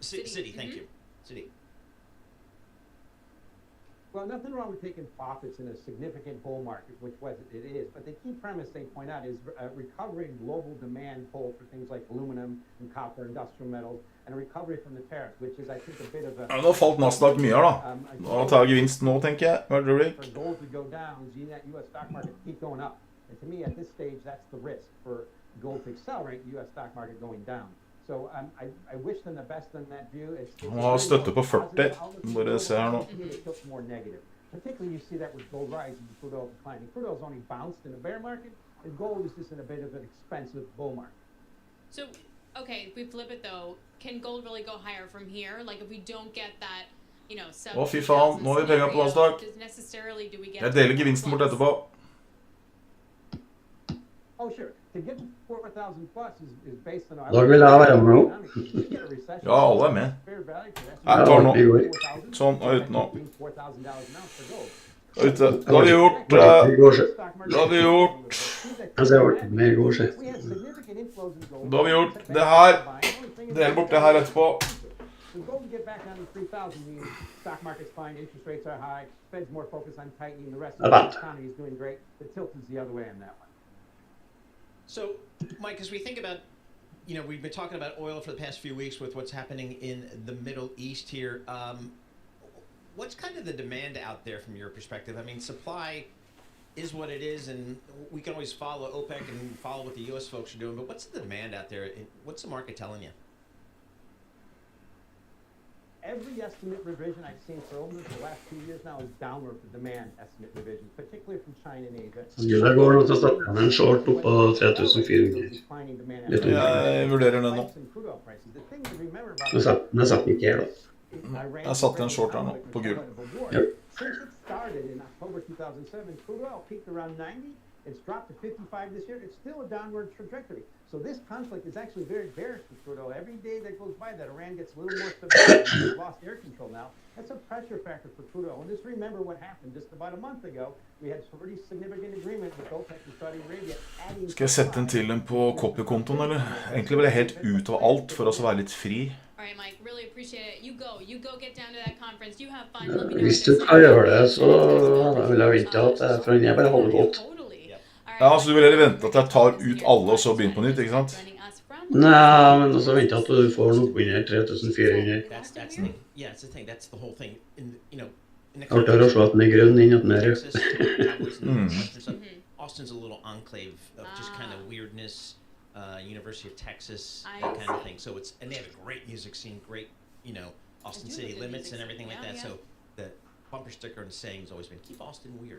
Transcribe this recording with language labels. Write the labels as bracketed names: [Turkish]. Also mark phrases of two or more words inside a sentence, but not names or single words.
[English] City, thank you. City. Well, nothing wrong with taking profits in a significant bull market, which it is. But the key premise they point out is recovering global demand pull for things like aluminum and copper, industrial metals, and a recovery from the tariffs, which is, I think, a bit of a... [Norwegian] Ja, nå falt Nasdaq mye her, da. Nå tar jeg gevinst nå, tenker jeg. Hva er det, Rick? [English] For gold to go down, seeing that U.S. stock market keep going up. And to me, at this stage, that's the risk for gold to accelerate the U.S. stock market going down. So I wish them the best on that view. [Norwegian] Han har støtte på 40. Bare se her nå. [English] More negative. Particularly, you see that with gold rising and crude oil declining. Crude oil's only bounced in a bear market, and gold is just in a bit of an expensive bull market. So, okay, if we flip it though, can gold really go higher from here? Like if we don't get that, you know, [Norwegian] Å, fy faen, nå har vi penger på Nasdaq. Jeg deler gevinsten bort etterpå. [English] Oh, sure. To get 4,000 plus is based on... [Norwegian] Da vil jeg være med nå. Ja, alle er med. Jeg tar nå. Sånn, og ut nå. Ute. Da har vi gjort... Da har vi gjort... Da har vi gjort det her. Del bort det her etterpå. [English] The gold to get back down to 3,000 means stock market's fine, interest rates are high, Fed's more focused on tightening, the rest of the economy is doing great. The tilt is the other way on that one. So, Mike, as we think about, you know, we've been talking about oil for the past few weeks with what's happening in the Middle East here. What's kind of the demand out there from your perspective? I mean, supply is what it is, and we can always follow OPEC and follow what the U.S. folks are doing, but what's the demand out there? What's the market telling you? Every estimate revision I've seen for over the last 2 years now is downward for demand estimate revision, particularly from China and Asia. [Norwegian] Det går nå til å snakke om en short opp på 3,400. Litt Jeg vurderer den nå. Men jeg satt ikke her da. Jeg satt en short her nå, på gul. Ja. [English] Since it started in October 2007, crude oil peaked around 90. It's dropped to 55 this year. It's still a downward trajectory. So this conflict is actually very bearish for crude oil. Every day that goes by that Iran gets a little more stability, they've lost air control now. That's a pressure factor for crude oil. And just remember what happened just about a month ago. We had a pretty significant agreement with OPEC and Saudi Arabia adding... [Norwegian] Skal jeg sette en til en på copy-kontoen, eller? Egentlig vil jeg helt ut av alt for å være litt fri. [English] Alright, Mike, really appreciate it. You go get down to that conference. You have fun. Let me know [Norwegian] Hvis du kan gjøre det, så vil jeg vente at jeg bare holder godt. Ja, så du vil heller vente at jeg tar ut alle og så begynner på nytt, ikke sant? Nei, men også vente at du får noe under 3,400. [English] That's the thing. Yeah, it's the thing. That's the whole thing. You know, [Norwegian] Artig å se at den er grønn inn at den er [English] Austin's a little enclave of just kind of weirdness, University of Texas, that kind of thing. So it's, and they have a great music scene, great, you know, Austin City Limits and everything like that. So the bumper sticker and saying has always been, keep Austin weird.